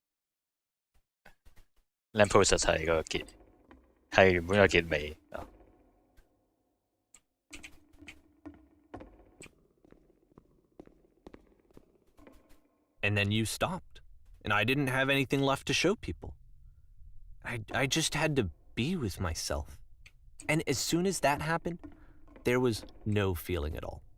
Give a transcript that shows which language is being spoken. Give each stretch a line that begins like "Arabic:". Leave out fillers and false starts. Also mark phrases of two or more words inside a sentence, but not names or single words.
Cantonese: Lampposts 係個結，係原本個結尾。
English: And then you stopped, and I didn't have anything left to show people. I just had to be with myself. And as soon as that happened, there was no feeling at all.